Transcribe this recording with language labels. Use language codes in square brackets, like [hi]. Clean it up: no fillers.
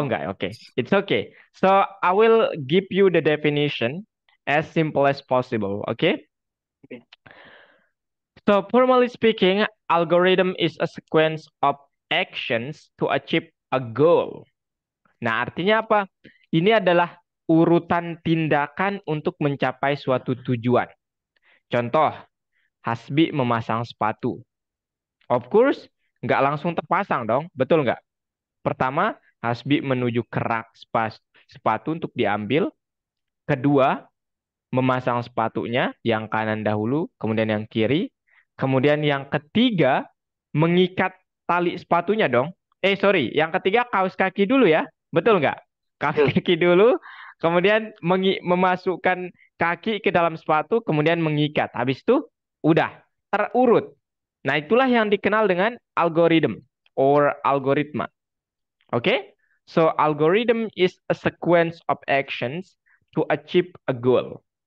[en] enggak. Okay. It's okay. So I will give you the definition as simple as possible. Okay. Okay. So formally speaking, algorithm is a sequence of actions to achieve a goal. [id] Nah, artinya apa? Ini adalah urutan tindakan untuk mencapai suatu tujuan. Contoh, Hasbi memasang sepatu. [en] Of course, [id] nggak langsung terpasang dong. Betul nggak? Pertama, Hasbi menuju ke rak sepatu untuk diambil. Kedua, memasang sepatunya yang kanan dahulu, kemudian yang kiri. Kemudian yang ketiga, mengikat tali sepatunya dong. Sorry, yang ketiga kaos kaki dulu ya. Betul nggak? Kaos Betul. kaki dulu, kemudian memasukkan kaki ke dalam sepatu, kemudian mengikat. Habis itu, udah, terurut. Nah, itulah yang dikenal dengan algorithm or algoritma. [en] Okay? So algorithm is a sequence of actions to achieve a goal.